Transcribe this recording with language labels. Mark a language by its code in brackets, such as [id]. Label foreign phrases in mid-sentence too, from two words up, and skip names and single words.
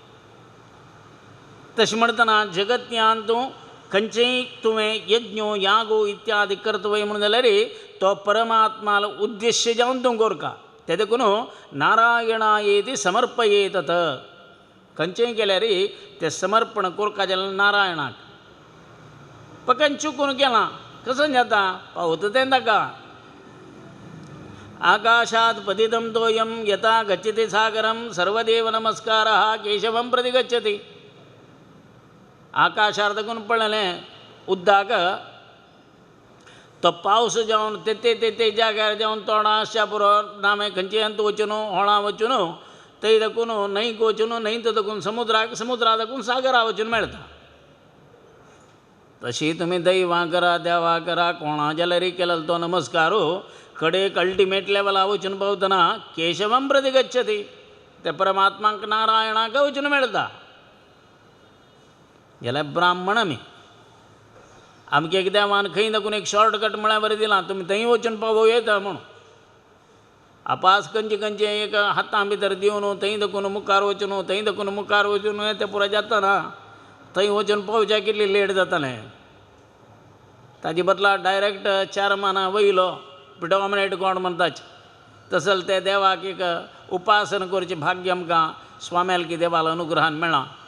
[kok] तशें म्हणटना जगत्यान तूं खंयचेय तुवें यज्ञो यागो इत्यादी करतवय म्हणून जाल्यार तो परमात्माला उद्देश्य जावन तूं कोरका ते देखून [sa] नारायणायेती समर्पयेतत [kok] खंयचेय केल्यार तें समर्पण कोरका जाल्यार नारायणाक फकत चुकून केलां कसं जाता पावता तें ताका [sa] आकाशात पतितं तोयं यथा गच्छति सागरं सर्वदेव नमस्कारः केशवं प्रति गच्छति [kok] आकाशार देखून पडलें उदक तो पावस जावन ते जाग्यार जावन तोंडां आसच्या पुरो नामे खंयचे अंत वचून होळां वचून थंय देखून न्हंयक वचून न्हंयत देखून समुद्रा देखून सागरा वचून मेळटा तशी तुमी दैवा करा देवा करा कोणा जाल्यार केलो तो नमस्कार कडेक [en] ultimate level [kok] वचून पावतना [sa] केशवं प्रति गच्छति [kok] ते परमात्माक नारायणाक वचून मेळटा जाल्यार ब्राह्मण आमगे एक देवान खंय देखून एक शॉर्टकट म्हळ्यार बरें दिलां तुमी थंय वचून पावूं येता म्हणून आपास खंयचे एक हातां भितर दिवन थंय देखून मुखार वचून थंय देखून मुखार वचून तें पुरो जातना थंय वचून पावच्या कितली लेट जातालें ताजे बदला डायरेक्ट चारमाना वयलो [en] predominate god [kok] म्हणटाचे तसले ते देवाक एक उपासना करचें भाग्य आमकां स्वाम्याल्की देवाला अनुग्रहान मेळ्ळां